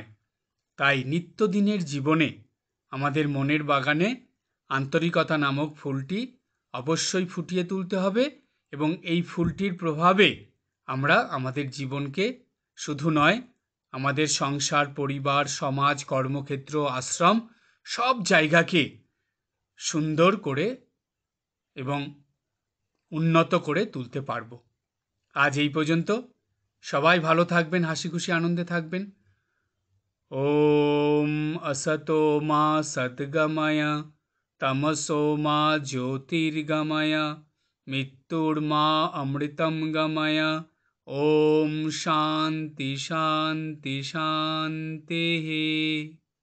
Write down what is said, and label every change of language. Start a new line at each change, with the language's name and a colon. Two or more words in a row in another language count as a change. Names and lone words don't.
Bangla: তাই নিত্যদিনের জীবনে আমাদের মনের বাগানে আন্তরিকতা নামক ফুলটি অবশ্যই ফুটিয়ে তুলতে হবে এবং এই ফুলটির প্রভাবে আমরা আমাদের জীবনকে শুধু নয়, আমাদের সংসার, পরিবার, সমাজ, কর্মক্ষেত্র, আশ্রম সব জায়গাকে সুন্দর করে এবং উন্নত করে তুলতে পারব। আজ এই পর্যন্ত। সবাই ভালো থাকবেন, হাসি খুশি আনন্দে থাকবেন।
Sanskrit: ওম असतो मा सद्गमय तमसो मा ज्योतिर्गमय मृत्युर्मा अमृतं गमय। ओम शांति शांति शांति।